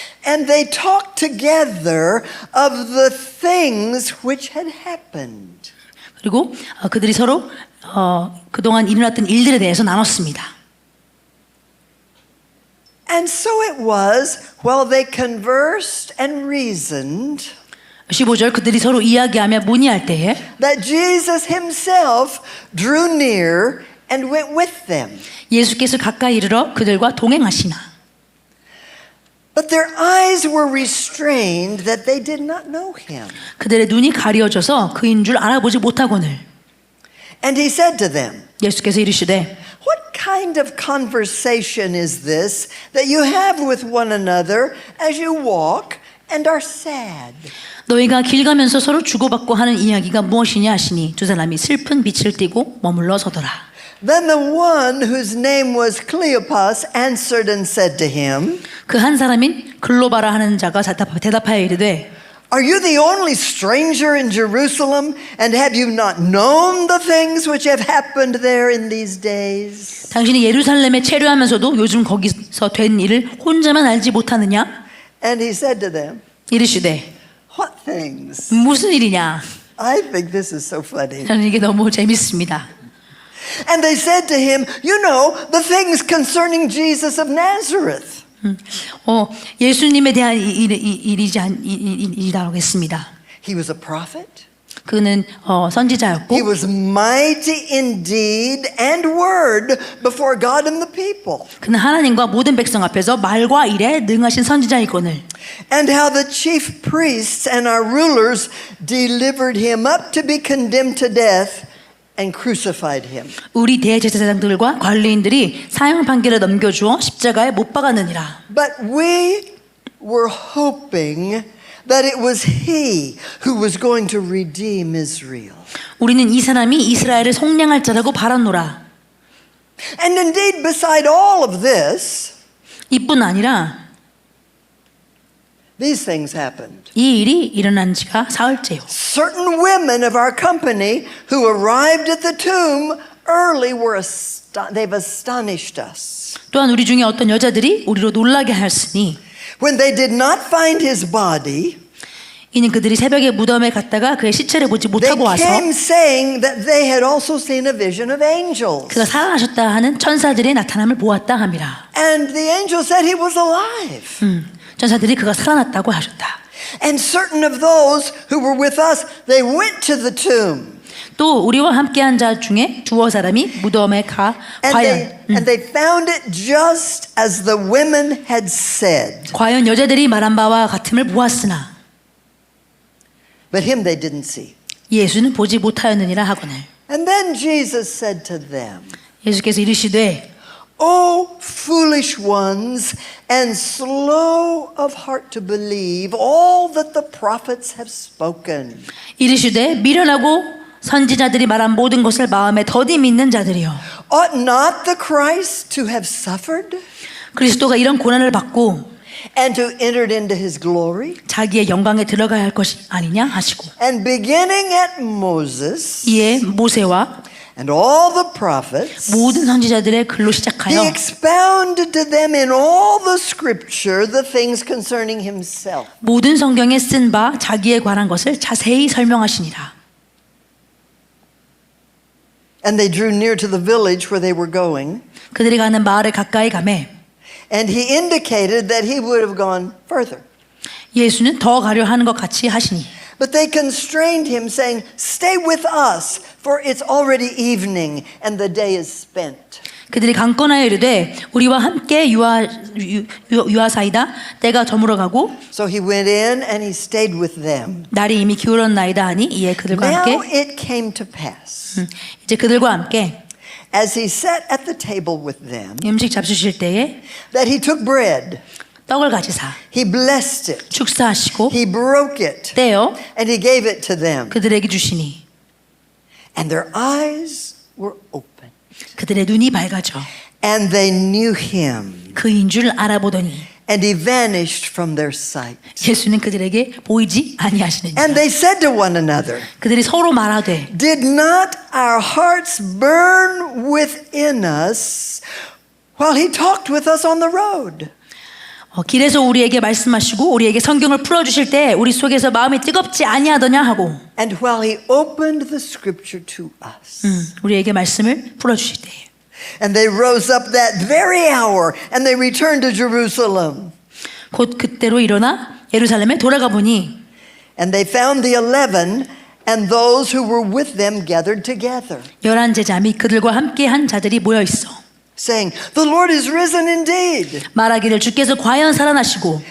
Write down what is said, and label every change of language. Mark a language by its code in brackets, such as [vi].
[en] And they talked together of the things which had happened. [ko] 그리고 그들이 서로 그동안 일어났던 일들에 대해서 나눴습니다. [en] And so it was, while they conversed and reasoned, [ko] 15절 그들이 서로 이야기하며 문의할 때에 [en] that Jesus himself drew near and went with them. [ko] 예수께서 가까이 이르러 그들과 동행하시나 [en] But their eyes were restrained that they did not know him. [ko] 그들의 눈이 가려져서 그인 줄 알아보지 못하거늘 [en] And he said to them, [ko] 예수께서 이르시되 [en] What kind of conversation is this that you have with one another as you walk and are sad? [ko] 너희가 길 가면서 서로 주고받고 하는 이야기가 무엇이냐 하시니 두 사람이 슬픈 빛을 띠고 머물러 서더라. [en] Then the one whose name was Cleopas answered and said to him, [ko] 그 한 사람인 글로바라 하는 자가 대답하여 이르되 [en] Are you the only stranger in Jerusalem, and have you not known the things which have happened there in these days? [ko] 당신이 예루살렘에 체류하면서도 요즘 거기서 된 일을 혼자만 알지 못하느냐? [en] And he said to them, [ko] 이르시되 [en] What things? [ko] 무슨 일이냐? [en] I think this is so funny. [ko] 저는 이게 너무 재밌습니다. [en] And they said to him, You know, the things concerning Jesus of Nazareth. [ko] 예수님에 대한 일이라고 했습니다. [en] He was a prophet. [ko] 그는 선지자였고 [en] He was mighty in deed and word before God and the people. [ko] 그는 하나님과 모든 백성 앞에서 말과 일에 능하신 선지자이거늘 [en] And how the chief priests and our rulers delivered him up to be condemned to death and crucified him. [ko] 우리 대제사장들과 관리인들이 사형 판결을 넘겨주어 십자가에 못 박았느니라. [en] But we were hoping that it was he who was going to redeem Israel. [ko] 우리는 이 사람이 이스라엘을 속량할 자라고 바랐노라. [en] And indeed, beside all of this, [ko] 이뿐 아니라 [en] these things happened. [ko] 이 일이 일어난 지가 사흘째요. [en] Certain women of our company who arrived at the tomb early they've astonished us. [ko] 또한 우리 중에 어떤 여자들이 우리로 놀라게 하였으니 [en] When they did not find his body, [ko] 이는 그들이 새벽에 무덤에 갔다가 그의 시체를 보지 [en] they [ko] 못하고 와서 [en] came saying that they had also seen a vision of angels. [ko] 그가 살아나셨다 하는 천사들의 나타남을 보았다 함이라. [en] And the angel said he was alive. [ko] 천사들이 그가 살아났다고 하셨다. [en] And certain of those who were with us, they went to the tomb. [ko] 또 우리와 함께한 자 중에 두어 사람이 무덤에 가 [en] And they found it just as the women had said. [ko] 과연 여자들이 말한 바와 같음을 보았으나 [en] But him they didn't see. [ko] 예수는 보지 못하였느니라 하거늘. [en] And then Jesus said to them, [ko] 예수께서 이르시되 [en] O foolish ones, and slow of heart to believe all that the prophets have spoken. [ko] 이르시되 미련하고 선지자들이 말한 모든 것을 마음에 더디 믿는 자들이여. [en] Ought not the Christ to have suffered [ko] 그리스도가 이런 고난을 받고 [en] and to enter into his glory? [ko] 자기의 영광에 들어가야 할 것이 아니냐 하시고 [en] And beginning at Moses [ko] 이에 모세와 [en] and all the prophets, [ko] 모든 선지자들의 글로 [en] he [ko] 시작하여 [en] expounded to them in all the scripture the things concerning himself. [ko] 모든 성경에 쓴 바 자기에 관한 것을 자세히 설명하시니라. [en] And they drew near to the village where they were going. [ko] 그들이 가는 마을에 가까이 가매 [en] And he indicated that he would have gone further. [ko] 예수는 더 가려 하는 것 같이 하시니 [en] But they constrained him, saying, Stay with us, for it's already evening, and the day is spent. [ko] 그들이 강권하여 이르되 우리와 함께 유하사이다 때가 저물어가고 [en] So he went in and he stayed with them. [ko] 날이 이미 기울었나이다 하니 이에 그들과 [en] Now [ko] 함께 [en] it came to pass, [ko] 이제 그들과 함께 [en] as he sat at the table with them, [ko] 음식 잡수실 때에 [en] that he took bread, [ko] 떡을 가지사 [en] he blessed it, [ko] 축사하시고 [en] he broke it, [ko] 떼어 [en] and he gave it to them. [ko] 그들에게 주시니 [en] And their eyes were open, [ko] 그들의 눈이 밝아져 [en] and they knew him, [ko] 그인 줄 알아보더니 [en] and he vanished from their sight. [ko] 예수는 그들에게 보이지 아니하시느니라. [en] And they said to one another, [ko] 그들이 서로 말하되 [en] Did not our hearts burn within us while he talked with us on the road? [ko] 길에서 우리에게 말씀하시고 우리에게 성경을 풀어주실 때 우리 속에서 마음이 뜨겁지 아니하더냐 하고 [en] And while he opened the scripture to us. [ko] 우리에게 말씀을 풀어주실 때 [en] And they rose up that very hour and they returned to Jerusalem. [ko] 곧 그때로 일어나 예루살렘에 돌아가 보니 [en] And they found the 11 and those who were with them gathered together, [ko] 11 제자 및 그들과 함께한 자들이 모여 있어 [en] saying, The Lord is risen indeed, [ko] 말하기를 주께서 과연 살아나시고